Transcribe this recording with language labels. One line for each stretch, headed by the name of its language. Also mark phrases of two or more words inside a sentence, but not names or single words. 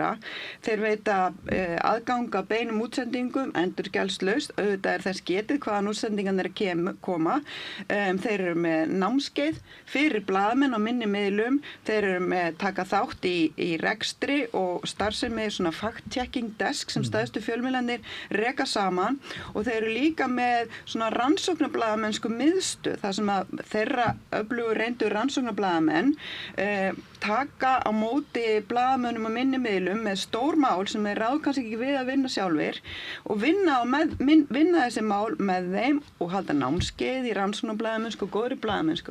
Icelandic: Þeir veita aðgang að beinum útsendingum, endurgjaldslaust, auðvitað er þess getið hvaðan útsendingan er að koma. Þeir eru með námskeið fyrir blaðamenn á minni miðlum, þeir eru með taka þátt í rekstri og starfsemi svona
English: fact-checking desk
Icelandic: sem stærstu fjölmiðlarnir reka saman og þeir eru líka með svona rannsóknarblaðamennsku miðstöð, þar sem að þeirra öflugu reyndu rannsóknarblaðamenn taka á móti blaðamönnum og minni miðlum með stór mál sem þeir ráð kannski ekki við að vinna sjálfir og vinna þessi mál með þeim og halda námskeið í rannsóknarblaðamennsku og góðri blaðamennsku.